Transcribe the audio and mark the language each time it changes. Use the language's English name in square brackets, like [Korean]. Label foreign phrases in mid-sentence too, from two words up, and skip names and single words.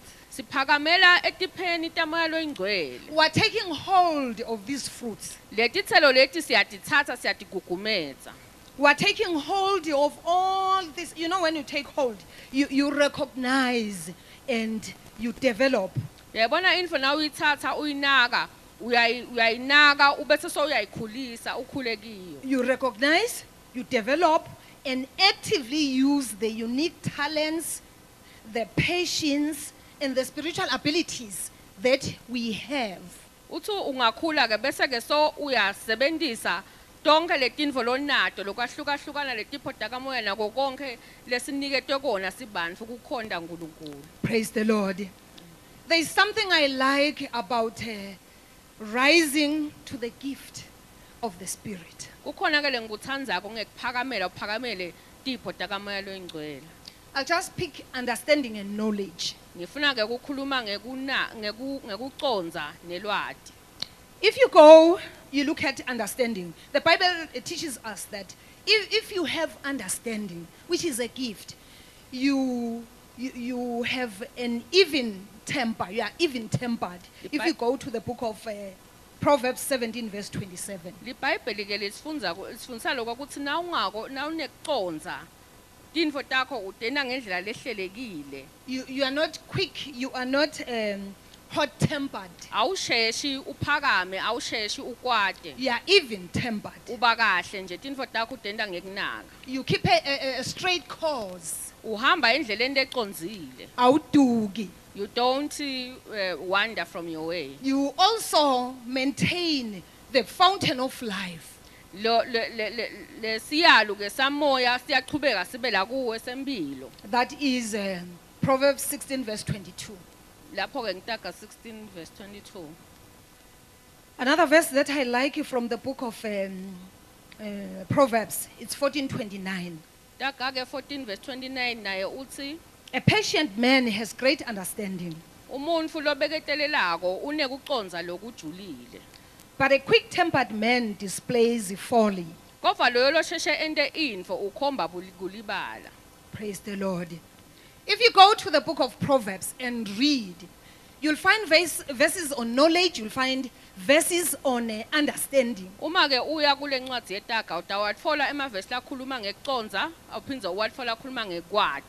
[Swati] siphakamela etipheni tamoya loyingcwele [English] We're taking hold of these fruits. [Swati] letitselo leti siyatitsatsa siyatigugumetsa [English] We're taking hold of all this. You know, when you take hold, you recognize and you develop. [Swati] uyayibona info nawe uyithatha uyinaka uyayinaka ubese so uyayikhulisa ukhule kiyo [English] You recognize, you develop, and actively use the unique talents, the patience, and the spiritual abilities that we have. [Swati] uthi ungakhula ke bese ke so uyasebentisa tonke letintfo lonato lokwahlukahlukana letipho takamoya nako konke lesiniketwe kona sibantfu kukhonda uNkulunkulu [English] Praise the Lord. There is something I like about rising to the gift of the Spirit. kukhona ke lengikutsandzako ngekuphakamela uphakamele tipho takamoya loyingcwele I'll just pick understanding and knowledge. [Swati] ngifuna ke ukukhuluma ngekucondza nelwati [English] If you go, you look at understanding. The Bible teaches us that if you have understanding, which is a gift, you have an even temper. You are even tempered. If you go to the book of Proverbs 17 verse 27. [Swati] libhayibheli ke lisifundisa lokho ukuthi nawunekucondza tintfo takho utena ngendlela lehlelekile [English] You are not quick. You are not hot-tempered. [Swati] awusheshi uphakame awusheshi ukwate [English] You are even tempered. [Swati] uba kahle nje tintfo takho utenta ngekunaka [English] You keep a straight course. [Swati] uhamba endleleni lecondzile Awuduki. [English] you don't wander from your way You also maintain the fountain of life. [Swati] lesiyalo ke samoya siyachubeka sibe la kuwe sempilo [English] That is Proverbs 16 verse 22. [Swati] lapho ke ngitaga 16 verse 22 [English] Another verse that I like from the book of Proverbs, it's 14:29. [Swati] taga ke 14 verse 29 naye uthi [English] A patient man has great understanding, [Swati] umuntu lobeketelelako unekucondza lokujulile [English] but a quick-tempered man displays folly. [Swati] kodwa loyo losheshe ente info ukhomba kulibala [English] Praise the Lord. If you go to the book of Proverbs and read, you'll find verses on knowledge, you'll find verses on understanding. [Swati] uma ke uya kule ncwadi yetaga utawatfola emavesi lakhuluma ngekucondza awuphindze uwatfola akhuluma ngekwati